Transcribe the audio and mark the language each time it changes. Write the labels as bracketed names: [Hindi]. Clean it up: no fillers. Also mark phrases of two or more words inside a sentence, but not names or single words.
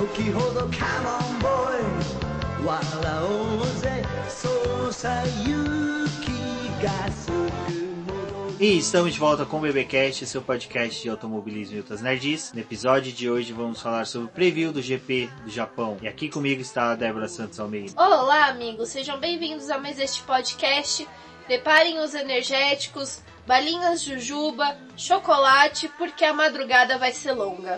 [Japanese] ほど [English] come on boy [Japanese] 笑おうぜそうさ勇気がすぐ [Portuguese] E estamos de volta com o BBcast, seu podcast de automobilismo e outras nerds. No episódio de hoje vamos falar sobre o preview do GP do Japão. E aqui comigo está a Débora Santos Almeida. Olá, amigos, sejam bem-vindos a mais este podcast. Preparem os energéticos, balinhas jujuba, chocolate, porque a madrugada vai ser longa.